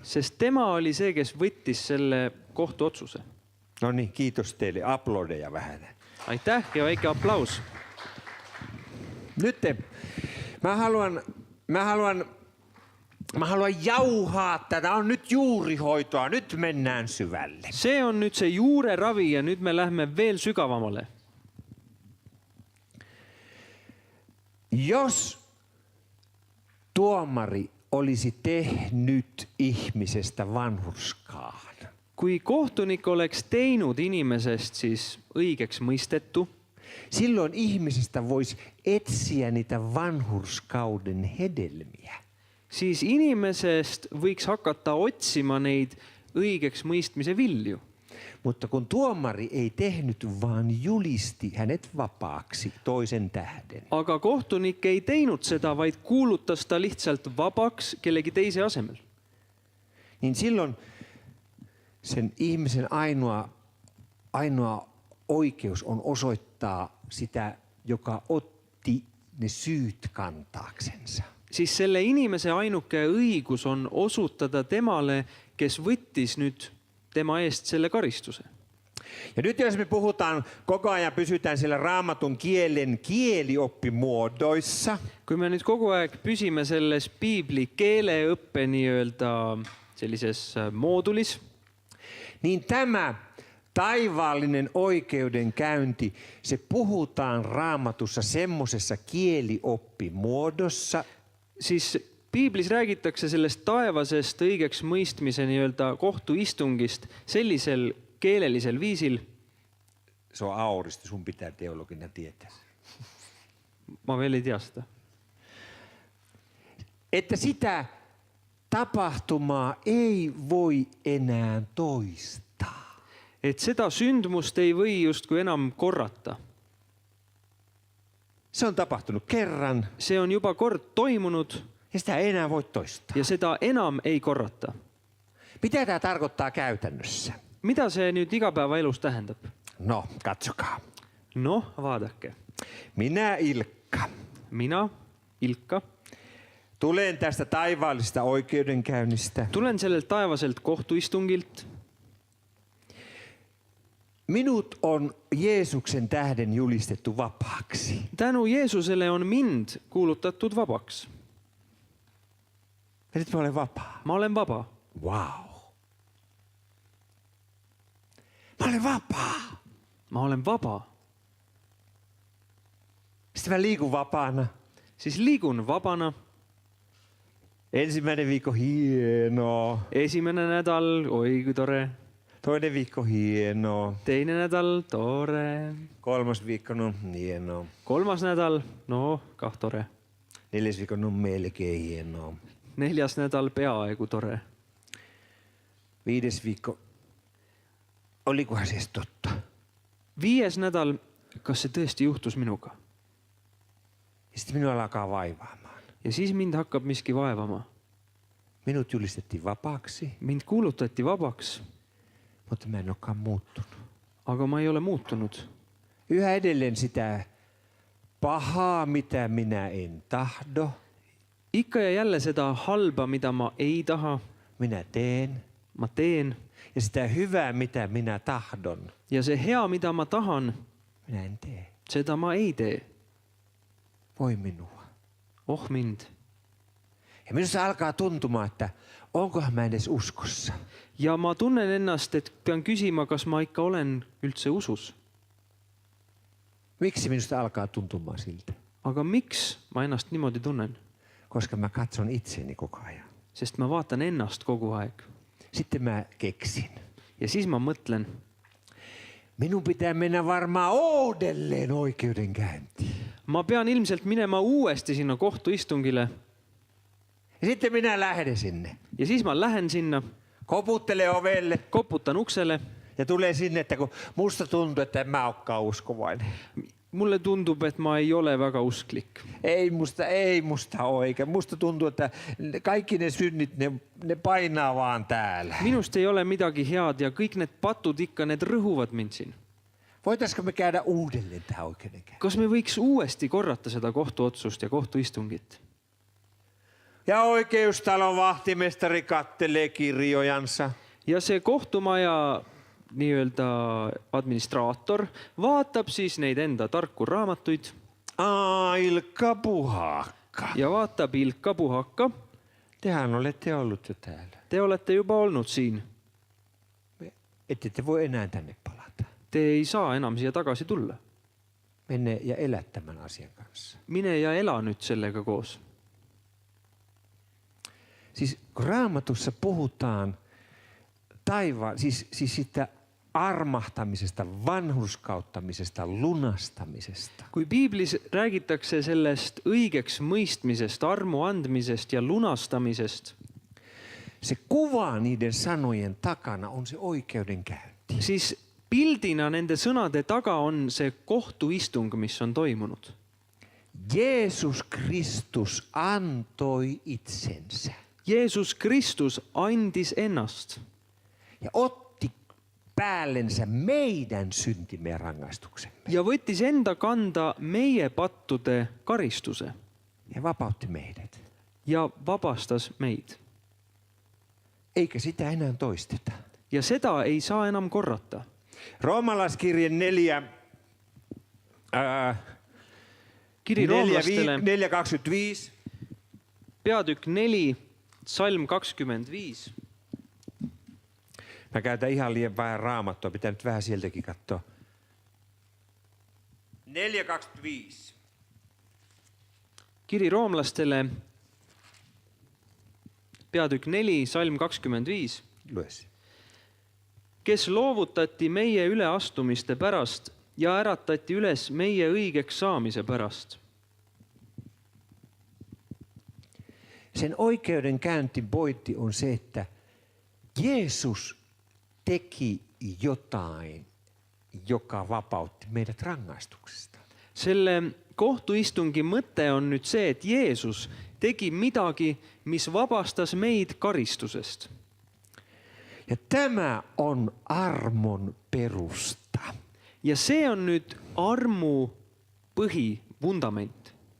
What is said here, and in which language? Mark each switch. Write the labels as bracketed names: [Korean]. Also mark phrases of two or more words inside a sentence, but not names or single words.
[Estonian] sest tema oli see, kes võttis selle kohtuotsuse. [Finnish] No niin, kiitos teille. Aplodeja vähän. [Estonian] Aitäh ja väike aplaus. [Finnish] Nyt mä haluan jauhaa tätä. On nyt juurihoitoa. Nyt mennään syvälle. [Estonian] See on nüüd see juureravi ja nüüd me lähme veel sügavamale. [Finnish] Jos tuomari olisi tehnyt ihmisestä vanhurskaan. [Estonian] kui kohtunik oleks teinud inimesest siis õigeks mõistetu, [Finnish] Silloin ihmisestä voisi etsiä niitä vanhurskauden hedelmiä. [Estonian] siis inimesest võiks hakata otsima neid õigeks mõistmise vilju. [Finnish] Mutta kun tuomari ei tehnyt, vaan julisti hänet vapaaksi toisen tähden. [Estonian] Aga kohtunik ei teinud seda, vaid kuulutas ta lihtsalt vabaks kellegi teise asemel. [Finnish] Niin silloin sen ihmisen ainoa oikeus on osoittaa sitä, joka otti ne syyt kantaaksensa. [Estonian] Siis selle inimese ainuke õigus on osutada temale, kes võttis nüüd tema eest selle karistuse. [Finnish] Ja nyt jos me puhutaan, koko ajan pysytään siellä raamatun kielen kielioppimuodoissa, [Estonian] Kui me nüüd kogu aeg püsime selles piibli keeleõppe sellises moodulis, [Finnish] niin tämä taivaallinen oikeudenkäynti, se puhutaan raamatussa semmosessa kielioppimuodossa, [Estonian] siis piiblis räägitakse sellest taevasest õigeks mõistmise kohtuistungist sellisel keelelisel viisil. [Finnish] se on auristi, sun pitää teologina tietää. [Estonian] Ma veel ei tea seda. [Finnish] Että sitä tapahtumaa ei voi enää toistaa. [Estonian] Et seda sündmust ei või justkui enam korrata. [Finnish] Se on tapahtunut kerran [Estonian] See on juba kord toimunud [Finnish] ja sitä ei enää voi toistaa. [Estonian] ja seda enam ei korrata. [Finnish] Mitä tämä tarkoittaa käytännössä? [Estonian] Mida see nüüd igapäevaelus tähendab? [Finnish] No, katsokaa. [Estonian] Noh, vaadake. [Finnish] Minä Ilkka [Estonian] Mina, Ilkka, [Finnish] tulen tästä taivaallisesta oikeudenkäynnistä. [Estonian] tulen sellelt taevaselt kohtuistungilt. [Finnish] Minut on Jeesuksen tähden julistettu vapaaksi. [Estonian] Tänu Jeesusele on mind kuulutatud vabaks. [Finnish] Ja nyt mä olen vapaa. [Estonian] Ma olen vaba. [Finnish] Wow. Mä olen vapaa. [Estonian] Ma olen vaba. [Finnish] Sitten mä liikun vapaana. [Estonian] Siis liigun vabana. [Finnish] Ensimmäinen viikko hienoa. [Estonian] Esimene nädal, oi kui tore. [Finnish] Toinen viikko hienoa. [Estonian] Teine nädal, tore. [Finnish] Kolmas viikko, no hienoa. [Estonian] Kolmas nädal, no kah tore. [Finnish] Neljäs viikko, no melkein hienoa. [Estonian] Neljas nädal, peaaegu tore. [Finnish] Viides viikko, olikohan se edes totta? [Estonian] Viies nädal, kas see tõesti juhtus minuga? [Finnish] Ja sitten minua alkaa vaivaamaan. [Estonian] Ja siis mind hakkab miski vaevama. [Finnish] Minut julistettiin vapaaksi, [Estonian] Mind kuulutati vabaks, [Finnish] mutta mä en olekaan muuttunut. [Estonian] aga ma ei ole muutunud. [Finnish] Yhä edelleen sitä pahaa, mitä minä en tahdo, [Estonian] Ikka ja jälle seda halba, mida ma ei taha, [Finnish] minä teen. [Estonian] ma teen. [Finnish] Ja sitä hyvää, mitä minä tahdon, [Estonian] Ja see hea, mida ma tahan, [Finnish] minä en tee. [Estonian] seda ma ei tee. [Finnish] Voi minua. [Estonian] Oh mind. [Finnish] Ja minusta alkaa tuntumaan, että onkohan mä edes uskossa. [Estonian] Ja ma tunnen ennast, et pean küsima, kas ma ikka olen üldse usus. [Finnish] Miksi minusta alkaa tuntumaan siltä? [Estonian] Aga miks ma ennast niimoodi tunnen? [Finnish] Koska mä katson itseeni koko ajan. [Estonian] Sest ma vaatan ennast kogu aeg. [Finnish] Sitten mä keksin. [Estonian] Ja siis ma mõtlen, [Finnish] Minun pitää mennä varmaan uudelleen oikeudenkäyntiin. [Estonian] ma pean ilmselt minema uuesti sinna kohtuistungile. [Finnish] Ja sitten minä lähden sinne. [Estonian] Ja siis ma lähen sinna, [Finnish] Koputtele ovelle [Estonian] koputan uksele. [Finnish] ja tulee sinne, että kun musta tuntuu, että en mä olekaan uskovainen. [Estonian] Mulle tundub, et ma ei ole väga usklik. [Finnish] Ei musta oikein. Musta tuntuu, että kaikki ne synnit, ne painaa vaan täällä. [Estonian] Minust ei ole midagi head ja kõik need patud ikka, need rõhuvad mind siin. [Finnish] Voitaisko me käydä uudelleen tähän oikeudenkäyntiin? [Estonian] Kas me võiks uuesti korrata seda kohtuotsust ja kohtuistungit? [Finnish] Ja oikeustalon vahtimestari kattelee kirjojansa. [Estonian] Ja see kohtumaja administraator vaatab siis neid enda tarku raamatuid [Finnish] Ilkka Puhakka. [Estonian] ja vaatab Ilkka Puhakka. [Finnish] Tehän olette ollut jo täällä. [Estonian] Te olete juba olnud siin. [Finnish] Ette te voi enää tänne palata. [Estonian] Te ei saa enam siia tagasi tulla. [Finnish] Mene ja elä tämän asian kanssa. [Estonian] Mine ja ela nüüd sellega koos. [Finnish] Siis kun Raamatussa puhutaan siis sitä armahtamisesta, vanhurskauttamisesta, lunastamisesta. [Estonian] kui piiblis räägitakse sellest õigeks mõistmisest, armu andmisest ja lunastamisest, [Finnish] Se kuva niiden sanojen takana on se oikeudenkäynti. [Estonian] siis pildina nende sõnade taga on see kohtuistung, mis on toimunud. [Finnish] Jeesus Kristus antoi itsensä [Estonian] Jeesus Kristus andis ennast [Finnish] ja otti päällensä meidän syntimme ja rangaistuksemme [Estonian] ja võttis enda kanda meie pattude karistuse [Finnish] ja vapautti meidät. [Estonian] ja vabastas meid. [Finnish] Eikä sitä enää toisteta. [Estonian] Ja seda ei saa enam korrata. [Finnish] Roomalaiskirje 4, [Estonian] Kiri roomlastele, [Finnish] 4:25. [Estonian] peatükk 4, salm 25. [Finnish] Mä käytän ihan liian vähän raamattua, pitää nyt vähän sieltäkin katsoa. 4:25. [Estonian] Kiri roomlastele, peatükk 4, salm 25. [Finnish] Lue se. [Estonian] Kes loovutati meie üleastumiste pärast ja äratati üles meie õigeks saamise pärast. [Finnish] Sen oikeudenkäyntin pointti on se, että Jeesus teki jotain, joka vapautti meidät rangaistuksesta. [Estonian] Selle kohtuistungi mõte on nüüd see, et Jeesus tegi midagi, mis vabastas meid karistusest. [Finnish] Ja tämä on armon perusta. [Estonian] Ja see on nüüd armu põhi, vundament.